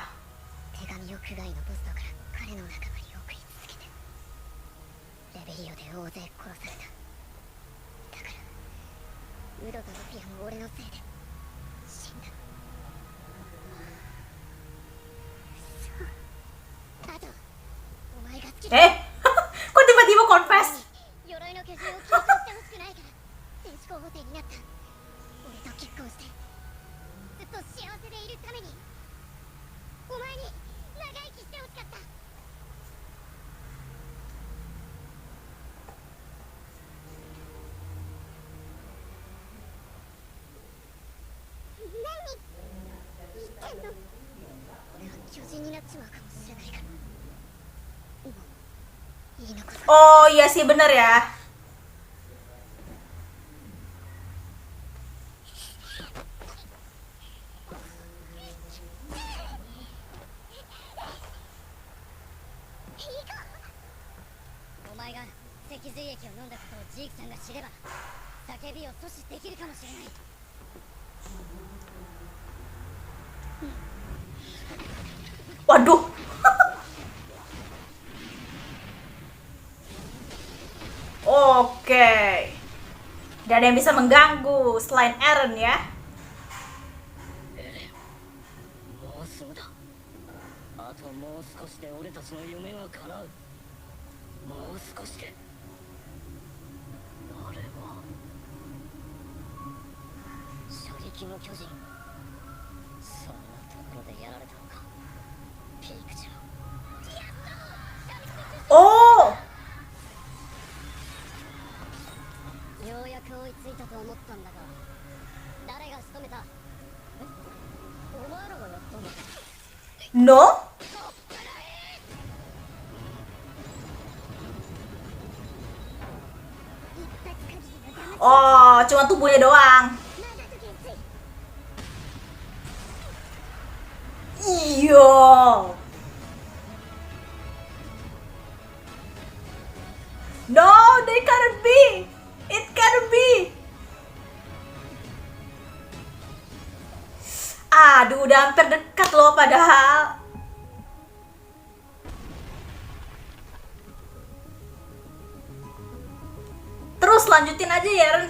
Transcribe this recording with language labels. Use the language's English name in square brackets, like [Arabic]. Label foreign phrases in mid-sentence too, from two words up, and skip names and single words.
[Japanese] 手紙を区外のポストから彼の仲間に送り続けて、レベリオで大勢殺された。だからウドとルフィアも俺のせいで死んだ。そう。あとお前が好きだ。 [Indonesian] Eh, kok tiba-tiba confess? [Japanese] 鎧の巨人を継承してほしくないから戦士候補生になった。俺と結婚してずっと幸せでいるためにお前に長生きしてほしかった。何言ってんの？俺は巨人になっちまうかもしれないから。もういいのかな。 [Indonesian] Oh iya sih bener ya. [Japanese] お前が脊髄液を飲んだことをジークさんが知れば叫びを阻止できるかもしれない。 [Indonesian] Waduh. Oke. Tidak ada yang bisa mengganggu selain Eren ya. [Japanese] もうすぐだ。あともう少しで俺たちの夢が叶う。もう少しで。あれは射撃の巨人。そんなところでやられたのか。ピークちゃん。 Oh. ようやく追いついたと思ったんだが、誰が仕留めた？え？お前らがやったんだ。 No? [Indonesian] Oh, cuma tubuhnya doang. Iya. [English] No, they can't be. It can't be. [Indonesian] Aduh, udah hampir dekat loh padahal. Terus lanjutin aja ya, Eren.